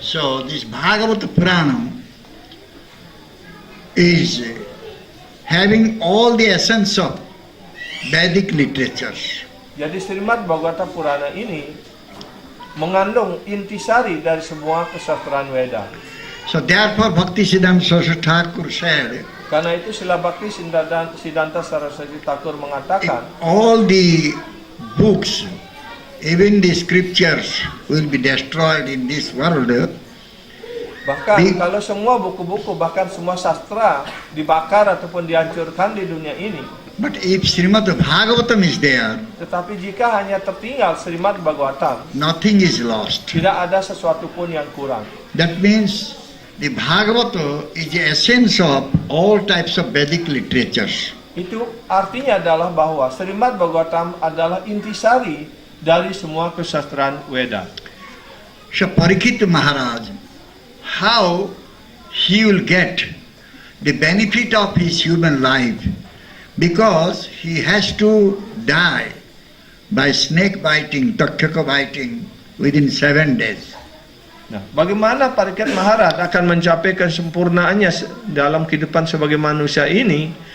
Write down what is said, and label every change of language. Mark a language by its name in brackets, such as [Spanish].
[English] So this Bhagavata Purana is having all the essence of Vedic literatures. [Indonesian] Jadi Srimad Bhagavata Purana ini mengandung intisari dari semua kesastraan Weda. [English] So therefore Bhakti Siddhanta Saraswati Thakur said, [Indonesian] Karena itu Srila Bhakti Siddhanta Saraswati Thakur mengatakan, [English] all the books, even the scriptures will be destroyed in this world. [Indonesian] bahkan kalau semua buku-buku, bahkan semua sastra dibakar ataupun dihancurkan di dunia ini, [English] But if Srimad Bhagavatam is there, [Indonesian] tetapi jika hanya tertinggal Srimad Bhagavatam, [English] nothing is lost. [Indonesian] tidak ada sesuatu pun yang kurang. [English] That means the Bhagavata is the essence of all types of Vedic literatures. [Indonesian] Itu artinya adalah bahwa Srimad Bhagavatam adalah intisari dari semua kesastraan Weda. [English] So Parikshit Maharaj, how he will get the benefit of his human life, because he has to die by snake biting, takshaka biting within 7 days. [Indonesian] Nah, bagaimana Parikshit Maharaj akan mencapai kesempurnaannya dalam kehidupan sebagai manusia ini